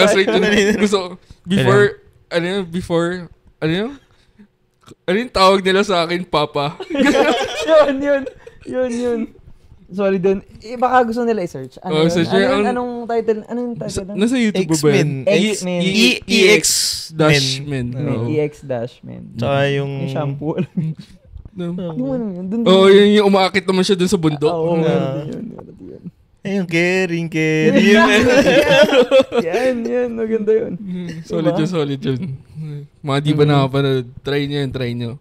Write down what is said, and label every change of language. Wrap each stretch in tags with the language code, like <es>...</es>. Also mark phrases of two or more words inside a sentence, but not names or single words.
<tl>ginagasrate tayo. yun. Gusto, before, ano yung tawag nila sa akin, Papa? Yun. Sorry dun. Baka gusto nila i-search. Search yun. Anong title? Anong title? Nasa YouTube ba yan? X-Men. X-Men. EX-Men. EX-Men. Tsaka yung... Yung shampoo. Yung yun. Dun. Yun yung umaakit naman siya dun sa bundok. Oo. Yun. Yun. Ayun, caring. Yan. Maganda yun. Solid yun. Mga di ba nakapanood, try nyo.</tl>